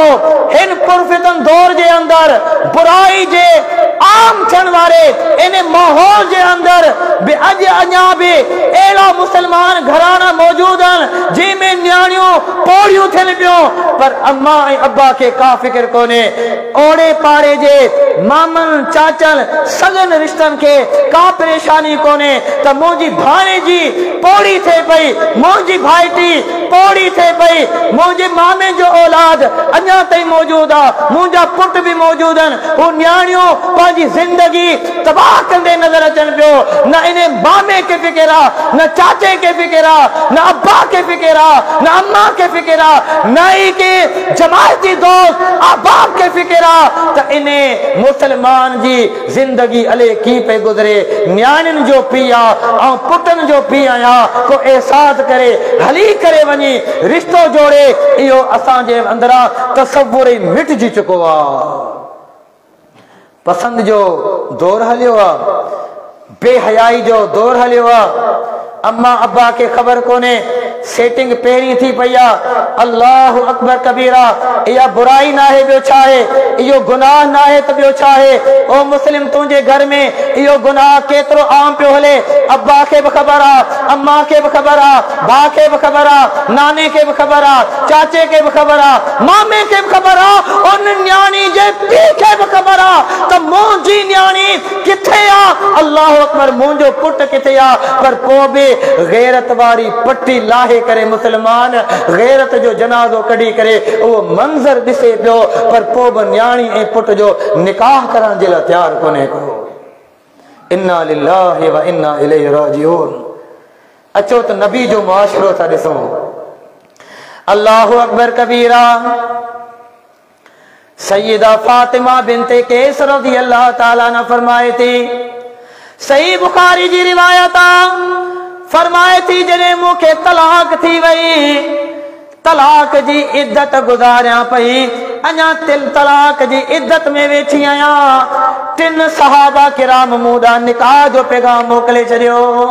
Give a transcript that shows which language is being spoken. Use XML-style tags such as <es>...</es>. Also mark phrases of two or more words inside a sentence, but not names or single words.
<sd>हिन पुरफ़ितन दौर जे अंदर बुराई जे आम थियण वारे इन माहौल जे अंदर बि अॼु अञा बि अहिड़ा मुसलमान घराना मौजूद आहिनि जंहिंमें न्याणियूं पोड़ियूं थियनि पियूं, पर अम्मा ऐं अब्बा खे का फिक्र कोन्हे। ओड़े पाड़े जे मामन चाचन सगन रिश्तन के का परेशानी कोने त मुंहिंजी भाणे जी पोड़ी थे पई, मुंहिंजी भाईटी पोड़ी थे पई, मुंहिंजे मामे जो औलाद अञा ताईं मौजूद आहे, मुंहिंजा पुट भी मौजूद आहिनि। हू न्याणियूं पंहिंजी जिंदगी तबाह कंदे नज़र अचनि पियो। न इन मामे के फिक्र आहे, न चाचे के फिक्र आहे, न अब्बा के फिक्र आहे, न अम्मा के फिक्र आहे, न ही के जमायती दोस्त अहबाब के फिक्र त इने मुसलमान जी जिंदगी अले की पे गुजरे। न्याणियुनि जो पी आहे ऐं पुटनि जो पी आहियां, को एहसास करे हली करे वञी रिश्तो जोड़े, इहो असांजे अंदरां तसव्वुर ई मिटिजी चुको आहे। पसंद जो दौर हलियो आहे, बेहयाई जो दौर हलियो आहे। अम्मा अब्बा के खबर कोने, सेटिंग पहिरीं थी पई आहे।</sd> <ar>الله أكبر كبيرا.</ar> <sd>इहा बुराई ना है, ॿियो छा आहे, इहो गुनाह ना है त ॿियो छा आहे। ओ मुस्लिम तुंहिंजे घर में इहो गुनाह केतिरो आम पियो हले। अब्बा खे बि ख़बर आहे, अम्मा खे बि ख़बर आहे, भाउ खे बि ख़बर आहे, नाने खे बि ख़बर आहे, चाचे खे बि ख़बर आहे, मामे खे बि ख़बर आहे, उन न्याणी जे पीउ खे बि ख़बर आहे त मुंहिंजी न्याणी किथे आहे।</sd> <ar>الله أكبر.</ar> <sd>मुंहिंजो पुट किथे आहे। पर पोइ बि गैरत वारी पट्टी लाहे करे मुसलमान गैरत जो जनाज़ो कढी करे उहो मंज़र ॾिसे पियो, पर पोइ बि न्याणी ऐं पुट जो निकाह करण जे लाइ तयार कोन्हे को।</sd> <ar>إنا لله وإنا إليه راجعون.</ar> <sd>अचो त नबी जो मुआशरो था ॾिसूं।</sd> <ar>الله أكبر كبيرا.</ar> <sd>सैयदा फातिमा बिनते कैस</sd> <ar>رضي الله تعالى عنها</ar> <sd>फरमाए थी, सही बुखारी जी रिवायत आहे, फरमाए थी जॾहिं मूंखे तलाक थी वई, तलाक जी इद्दत गुज़ारियां पई, अञा तलाक जी इद्दत में वेठी आहियां, टिन सहाबा किराम मूं ॾांहुं निकाह जो पैगाम मोकिले छॾियो।</sd>